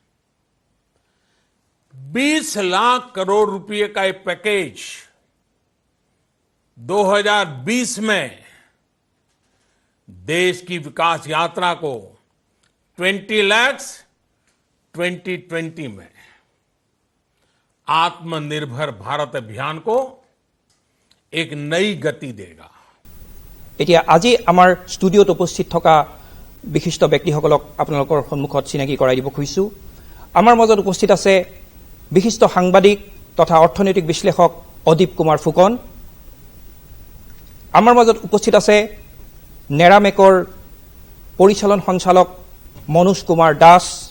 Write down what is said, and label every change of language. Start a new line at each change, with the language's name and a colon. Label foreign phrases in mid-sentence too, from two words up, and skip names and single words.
Hindi: 20 लाख करोड़ रुपए का ये पैकेज 2020 में देश की विकास यात्रा को 20 lakhs 2020 में आत्मनिर्भर भारत अभियान को एक नई गति देगा।
Assamese: এতিয়া আজি আমাৰ ষ্টুডিঅ'ত উপস্থিত থকা বিশিষ্ট ব্যক্তিসকলক আপোনালোকৰ সন্মুখত চিনাকি কৰাই দিব খুজিছোঁ। আমাৰ মাজত উপস্থিত আছে বিশিষ্ট সাংবাদিক তথা অৰ্থনৈতিক বিশ্লেষক অদীপ কুমাৰ ফুকন। আমাৰ মাজত উপস্থিত আছে নেৰামেকৰ পৰিচালন সঞ্চালক মনোজ কুমাৰ দাস।